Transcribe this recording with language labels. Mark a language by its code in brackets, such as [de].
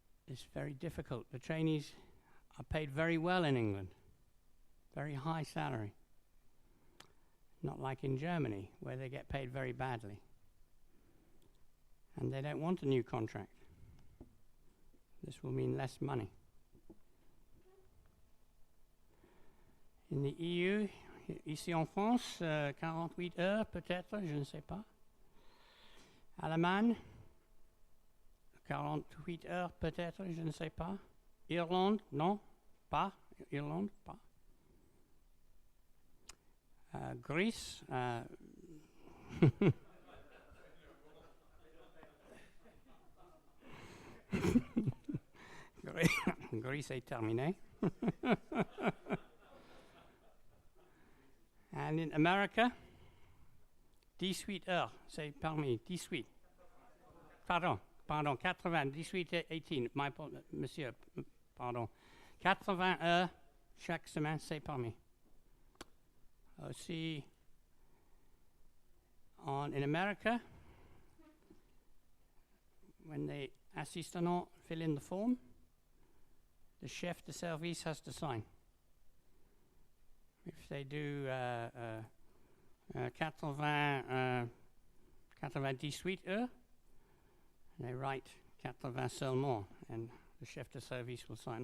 [en] It's very difficult. The trainees are paid very well in England, very high salary. Not like in Germany, where they get paid very badly. And they don't want a new contract. This will mean less money. In the EU, [fr] ici en France, 48 heures peut-être, je ne sais pas. Allemagne, 48 heures peut-être, je ne sais pas. Irlande, non, pas. Irlande, pas. Greece, Greece est terminé. [en] And in America, [fr] 18 heures, c'est parmi 18. Pardon, 80, 18 et 18, monsieur, pardon. 80 heures chaque semaine, c'est parmi. [en] Aussi, in America, when the assistant fill in the form, the chef de service has to sign. If they do 98 heures, they write 80 seulement, and the chef de service will sign.